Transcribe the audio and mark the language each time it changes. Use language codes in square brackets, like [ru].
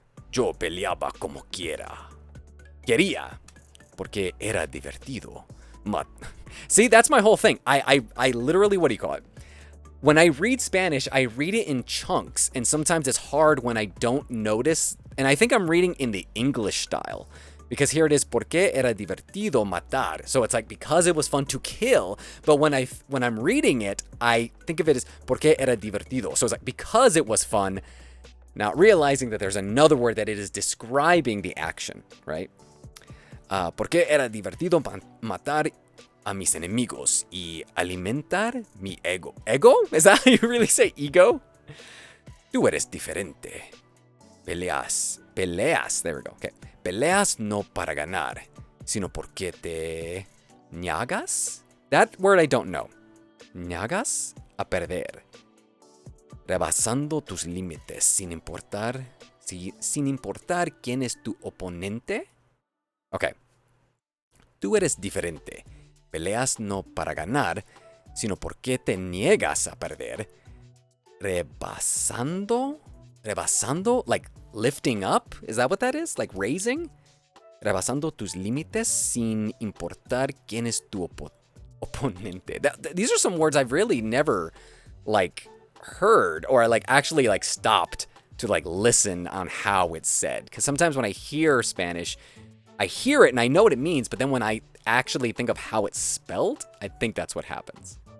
[es] Yo peleaba como quiera. Quería, porque era divertido. [en] See, that's my whole thing. I literally, what do you call it? When I read Spanish, I read it in chunks, and sometimes it's hard when I don't notice. And I think I'm reading in the English style. Because here it is, porque era divertido matar. So it's like, because it was fun to kill. But when I'm reading it, I think of it as porque era divertido. So it's like, because it was fun, not realizing that there's another word that it is describing the action, right? [es] Porque era divertido matar a mis enemigos y alimentar mi ego. [en] Ego? Is that how you really say ego? [es] Tú eres diferente. Peleas. There we go. Okay. Peleas no para ganar, sino porque te niegas. [en] That word I don't know. Niegas a perder. [es] Rebasando tus límites sin importar quién es tu oponente. Okay. Tú eres diferente. Peleas no para ganar, sino porque te niegas a perder. [en] Rebasando, like lifting up? Is that what that is? Like raising? [es] Rebasando tus límites sin importar quién es tu oponente. [en] These are some words I've really never like heard or like actually like stopped to like listen on how it's said. Because sometimes when I hear Spanish, I hear it and I know what it means, but then when I actually think of how it's spelled, I think that's what happens.